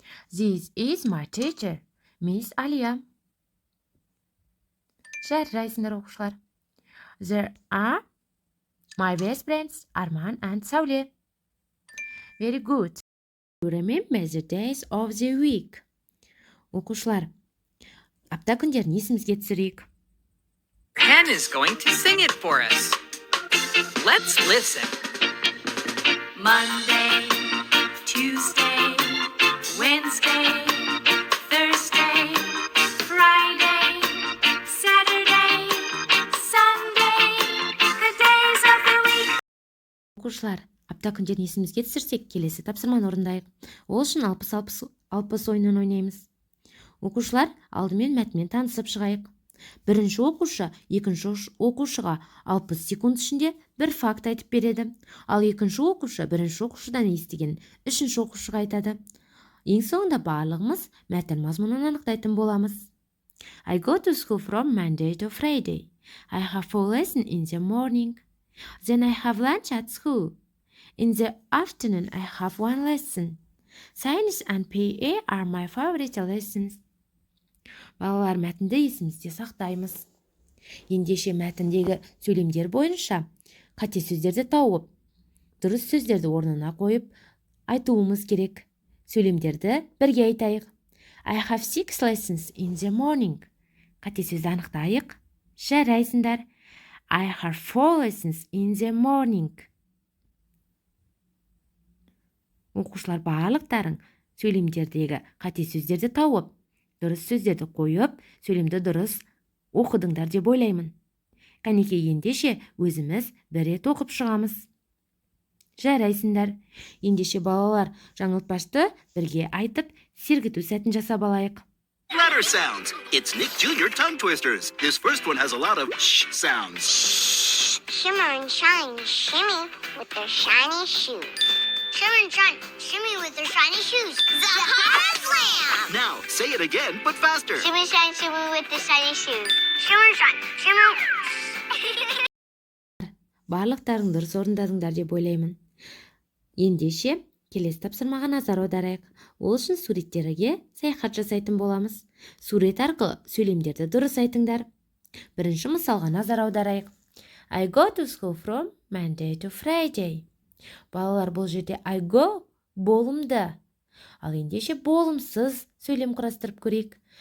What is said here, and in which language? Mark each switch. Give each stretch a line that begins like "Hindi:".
English: This is my teacher, Miss Алия.
Kazakh: Жарайсыңдар оқушылар.
English: There are my best friends, Арман and Сауле. Very good. You remember the days of the week.
Kazakh: Оқушылар, апта күндерін есімізге түсірейік.
English: Ken is going to sing it for us. Let's listen. Monday, Tuesday, Wednesday, Thursday, Friday, Saturday, Sunday, the days of the week.
Kazakh: Оқушылар, апта күндерін есімізге түсірсек, келесі тапсырманы орындайық. Ол үшін 60-60 ойынын ойнаймыз. Оқушылар, алдымен мәтінмен танысып шығайық. Бірінші оқушы екінші оқушыға 60 секунд ішінде бір факт айтып береді. Ал екінші оқушы бірінші оқушыдан естіген үшінші оқушыға айтады. Ең соңында барлығымыз мәтін мазмұнын анықтайтын боламыз.
English: I go to school from Monday to Friday. I have 4 lessons in the morning. Then I have lunch at school. In the afternoon I have 1 lesson. Science and PE are my favorite lessons.
Kazakh: Балалар, мәтінді есімізде сақтаймыз. Ендеше мәтіндегі сөйлемдер бойынша қате сөздерді тауып, дұрыс сөздерді орнына қойып айтуымыз керек. Сөйлемдерді бірге айтайық.
English: I have 6 lessons in the morning.
Kazakh: Қате сөзді анықтайық. Жарайсыңдар.
English: I have 4 lessons in the morning.
Kazakh: Оқушылар, барлықтарың сөйлемдердегі қате сөздерді тауып, дұрыс сөздерді қойып, сөйлемді дұрыс оқыдыңдар деп ойлаймын. Кәнеке, ендеше өзіміз бір рет оқып шығамыз. Жарайсыңдар. Ендеше балалар, жаңылтпашты бірге айтып, сергіту сәтін жасап алайық.
English: Letter sounds. It's Nick Jr. tongue twisters. This first one has a lot of sh sounds. Shimmer and shine, shimmy with their shiny shoes. Shimmer and shine, shimmy with their shiny shoes. Zahara Slam! Now, say it again, but faster. Shimmy, shine, shimmy with the shiny shoes. Shimmer and shine, shimmer.
Kazakh: Барлықтарың дұрыс орындадыңдар деп ойлаймын. Ендеше, келесі тапсырмаға назар аударайық. Ол үшін суреттерге саяхат жасайтын боламыз. Сурет арқылы сөйлемдерді дұрыс айтыңдар. Бірінші мысалға назар аударайық.
English: I go to school from Monday to Friday.
Kazakh: Балалар, бұл жерде
English: I go
Kazakh: болымды. Ал ендеше болымсыз сөйлем құрастырып көрейік.